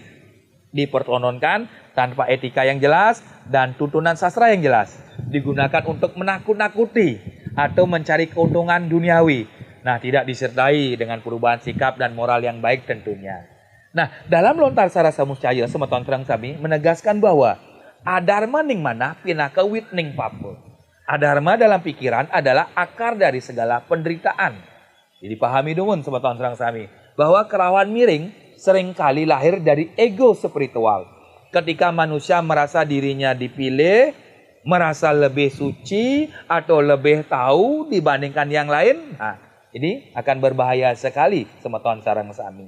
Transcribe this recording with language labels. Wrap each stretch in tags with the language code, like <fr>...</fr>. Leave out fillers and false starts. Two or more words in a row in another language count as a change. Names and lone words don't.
<id>Dipertontonkan tanpa etika yang jelas dan tuntunan sastra yang jelas. Digunakan untuk menakut-nakuti atau mencari keuntungan duniawi. Nah, tidak disertai dengan perubahan sikap dan moral yang baik tentunya. Nah, dalam lontar Sarasa Muscaya,</id> <ban>Semeton Sareng Sami</ban> <id>menegaskan bahwa</id> <kaw>adharma ning mana pinaka wit ning papul.</kaw> <id>Adharma dalam pikiran adalah akar dari segala penderitaan. Jadi pahami dulu</id> <ban>Semeton Sareng Sami</ban> <id>bahwa kerauhan miring seringkali lahir dari ego spiritual. Ketika manusia merasa dirinya dipilih, merasa lebih suci atau lebih tahu dibandingkan yang lain, nah, ini akan berbahaya sekali</id> <ban>Semeton Sareng Sami.</ban>